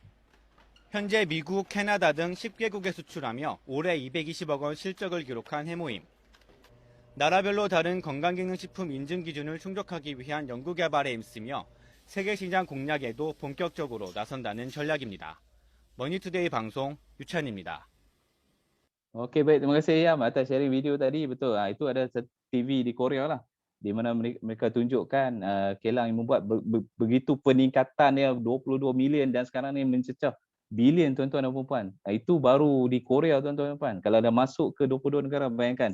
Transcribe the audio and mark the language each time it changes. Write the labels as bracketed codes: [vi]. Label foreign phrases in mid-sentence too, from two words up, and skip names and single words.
[ko] 현재 미국, 캐나다 등 10개국에 수출하며 올해 220억 원 실적을 기록한 해모임. 나라별로 다른 건강기능식품 인증 기준을 충족하기 위한 연구개발에 힘쓰며 세계시장 공략에도 본격적으로 나선다는 전략입니다. 머니투데이 방송 유찬입니다. [ms] Okey, baik. Terima kasih Yam atas sharing video tadi. Betul. Itu ada TV di Korea lah. Di mana mereka tunjukkan kilang yang membuat begitu peningkatan dia 22 million dan sekarang ni mencecah bilion tuan-tuan dan puan-puan. Itu baru di Korea tuan-tuan dan puan. Kalau dah masuk ke 22 negara, bayangkan.